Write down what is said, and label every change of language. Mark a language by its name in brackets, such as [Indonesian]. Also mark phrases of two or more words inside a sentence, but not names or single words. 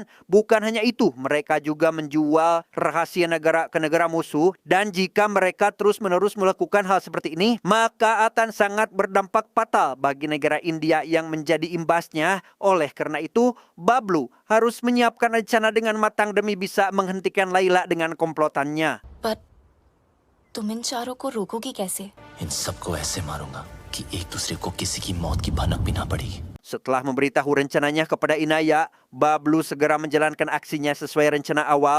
[Indonesian] Bukan hanya itu, mereka juga menjual rahasia negara ke negara musuh, dan jika mereka terus-menerus melakukan hal seperti ini, maka akan sangat berdampak fatal bagi negara India yang menjadi imbasnya. Oleh karena itu, Bablu harus menyiapkan rencana dengan matang demi bisa menghentikan Laila dengan komplotannya. [Hindi] But तुम इन चारों को रोकोगी कैसे? इन सबको ऐसे मारूंगा कि एक दूसरे को किसी की मौत की भनक भी ना पड़ेगी। [Indonesian] Setelah memberitahu rencananya kepada Inaya, Bablu segera menjalankan aksinya sesuai rencana awal.